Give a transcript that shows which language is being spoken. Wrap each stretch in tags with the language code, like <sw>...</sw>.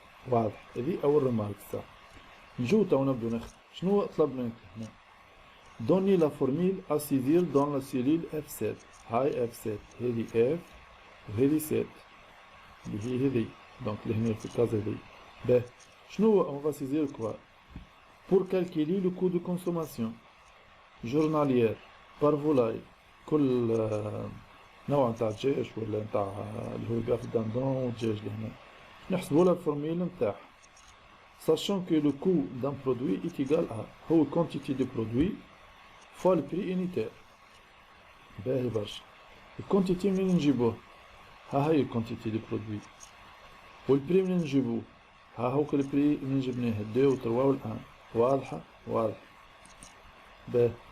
<ar>واضح؟ هذه أول رمارك صح. نجو تو نبدو نخدم. شنو طلب منك هنا؟</ar> <fr>دوني لا فورميل à saisir dans la cellule F7.</fr> <ar>هاي F7 هذه F وهذه 7 اللي هي هذه، دونك اللي هنا في الكاز هذه. باه، شنو هو</ar> <fr>on va saisir quoi؟ pour calculer le coût de consommation journalière par volaille.</fr> <ar>كل نوع نتاع دجاج ولا نتاع اللي هو الباف داندون والدجاج اللي هنا، نحسبوا لا الفورميل نتاعها.</ar> <fr>sachant que le coût d'un produit est égal à هو quantité de produit fois le prix unitaire.</fr> <ar>باهي برشا. الكونتيتي منين نجيبوه؟ ها هي الكونتيتي</ar> <fr>دو برودوي.</fr> <ar>والبري منين نجيبوه؟ ها هو البري منين جبناه 2 و 3 و 1. واضحة؟ واضحة. باهي.</ar>